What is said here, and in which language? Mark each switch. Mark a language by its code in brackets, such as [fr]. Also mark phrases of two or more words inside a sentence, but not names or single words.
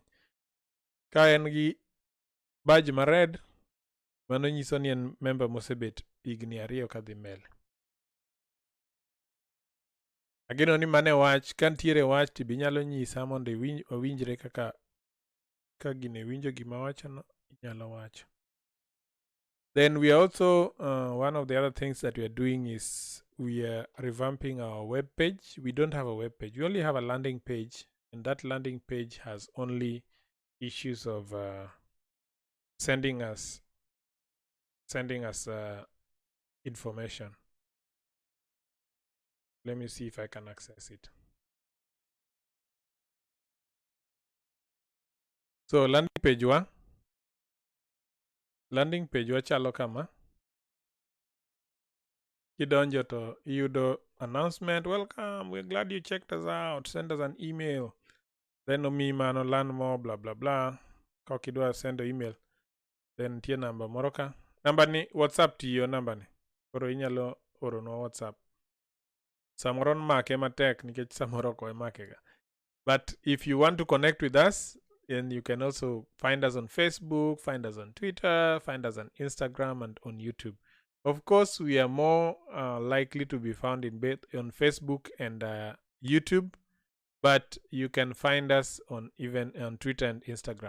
[luo] Ka en gi badge ma red, mano nyiso ni en member mosebet higni 2 kadhi mbele. Ageno ni mane wach, ka ntiere wach to binyalo nyisa mondo owinjre ka gine winjo gima wachono inyalo wacho. [en] Then we are also, one of the other things that we are doing is we are revamping our web page. We don't have a web page. We only have a landing page, and that landing page has only issues of sending us information. Let me see if I can access it. [luo] So [en] landing page [luo] chalo kama. Kidonjo to iyudo [en] announcement, welcome, we're glad you checked us out, send us an email. [luo] Then omiyi mano, [en] learn more, blah blah blah. [luo] Ka kidwa [en] send email, [luo] then tie namba moro ka. Namba ni WhatsApp tiyo namba ni. Koro inyalo oro no WhatsApp. Samoro make matek nikech samoro ko make ga. [en] But if you want to connect with us, then you can also find us on Facebook, find us on Twitter, find us on Instagram and on YouTube. Of course, we are more likely to be found on Facebook and YouTube, but you can find us even on Twitter and Instagram.